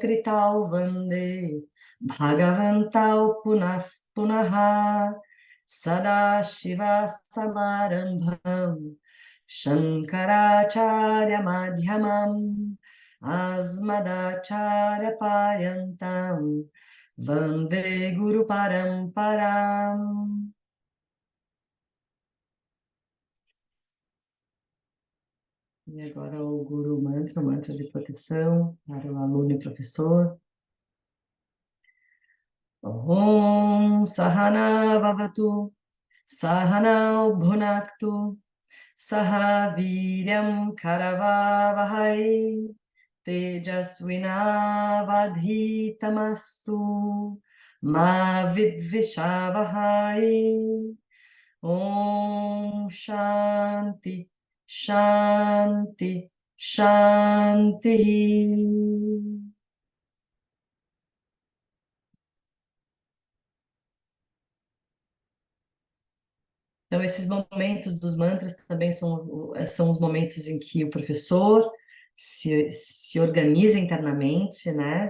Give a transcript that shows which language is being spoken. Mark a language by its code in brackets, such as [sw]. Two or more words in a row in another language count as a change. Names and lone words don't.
[sa] कृतौ वन्दे भगवन्तौ पुनः सदाशिव समारम्भम् शङ्कराचार्य मध्यमाम् अस्मदाचार्य पर्यन्ताम् वन्दे गुरु परम्पराम्. [pt] E agora o Guru Mantra, o mantra de proteção para o aluno e professor. [sa] ॐ सहना ववतु सहना भुनक्तु सह वीर्यम् करवावहै तेजस्विनावधीतमस्तु मा विद्विषावहै. ॐ शान्ति शान्ति शान्ति. [pt] Então, esses momentos dos mantras também são os momentos em que o professor se organiza internamente, né?